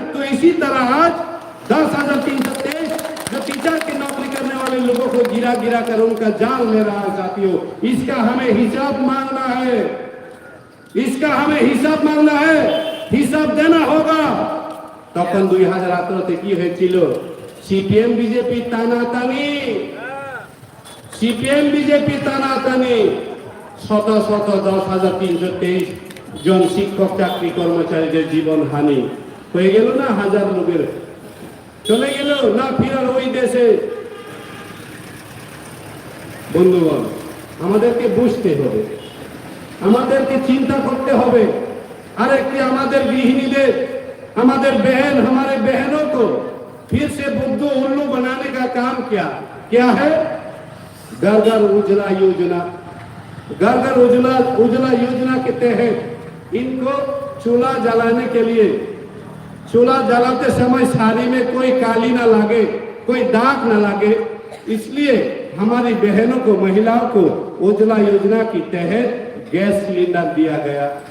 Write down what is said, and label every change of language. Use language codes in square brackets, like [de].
[hi] तो इसी तरह आज 10,323 जो टीचर की नौकरी करने वाले लोगों को गिरा गिरा कर उनका जान ले रहा है साथियों। इसका हमें हिसाब मांगना है, इसका हमें हिसाब मांगना है, हिसाब देना होगा। [bn] तखन 2018 কি হয়েছিল? সিপিএম বিজেপি টানাটানি, সিপিএম বিজেপি টানাটানি, শত শত 10,323 জন শিক্ষক চাকরি কর্মচারীদের জীবন হানি হয়ে গেল না, হাজার লোকের চলে গেল না ফিরার ওই দেশে। বন্ধুগণ, আমাদেরকে বুঝতে হবে, আমাদেরকে চিন্তা করতে হবে। [hi] আরেকটি আমাদের গৃহিণীদের, हमारे बहन, हमारे बहनों को फिर से बुद्धू उल्लू बनाने का काम क्या है? घर घर उज्ज्वला योजना, घर घर उज्ज्वला योजना के तहत इनको चूल्हा जलाने के लिए, चूल्हा जलाते समय साड़ी में कोई काली ना लगे, कोई दाग ना लगे, इसलिए हमारी बहनों को, महिलाओं को उज्ज्वला योजना के तहत गैस सिलेंडर दिया गया।